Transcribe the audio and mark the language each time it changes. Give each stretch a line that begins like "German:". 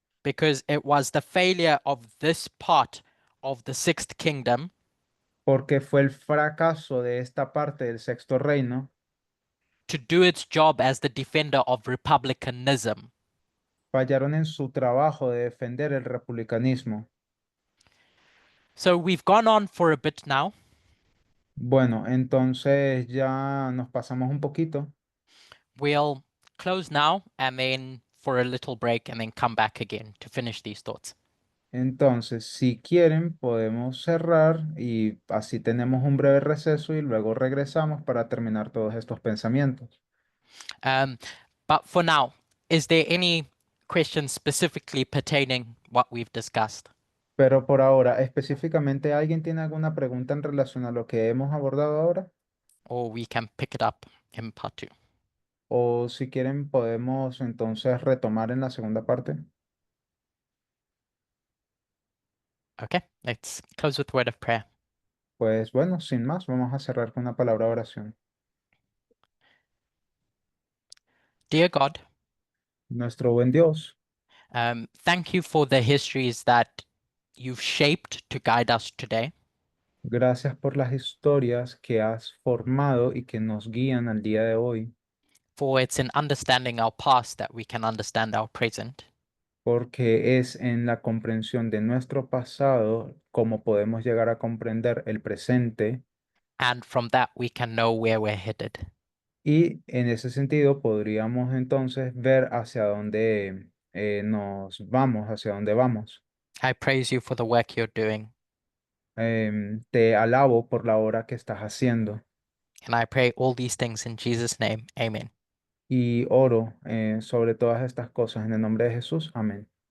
English: Because it was the failure of this part of the Sixth Kingdom
Spanish: porque fue el fracaso de esta parte del Sexto Reino
English: to do its job as the defender of republicanism.
Spanish: fallaron en su trabajo de defender el republicanismo.
English: So we've gone on for a bit now.
Spanish: Bueno, entonces ya nos pasamos un poquito.
English: We'll close now and then for a little break and then come back again to finish these thoughts.
Spanish: Entonces, si quieren, podemos cerrar y así tenemos un breve receso y luego regresamos para terminar todos estos pensamientos.
English: But for now, is there any questions specifically pertaining what we've discussed?
Spanish: Pero por ahora, específicamente, ¿alguien tiene alguna pregunta en relación a lo que hemos abordado ahora?
English: Or we can pick it up in part two.
Spanish: O si quieren, podemos entonces retomar en la segunda parte.
English: Okay, let's close with a word of prayer.
Spanish: Pues bueno, sin más, vamos a cerrar con una palabra de oración.
English: Dear God,
Spanish: Nuestro buen Dios,
English: thank you for the histories that you've shaped to guide us today.
Spanish: gracias por las historias que has formado y que nos guían al día de hoy,
English: For it's in understanding our past that we can understand our present.
Spanish: porque es en la comprensión de nuestro pasado como podemos llegar a comprender el presente
English: And from that, we can know where we're headed.
Spanish: y en ese sentido podríamos entonces ver hacia dónde nos vamos, hacia dónde vamos.
English: I praise you for the work you're doing.
Spanish: Te alabo por la obra que estás haciendo
English: And I pray all these things in Jesus' name. Amen.
Spanish: y oro sobre todas estas cosas en el nombre de Jesús. Amén.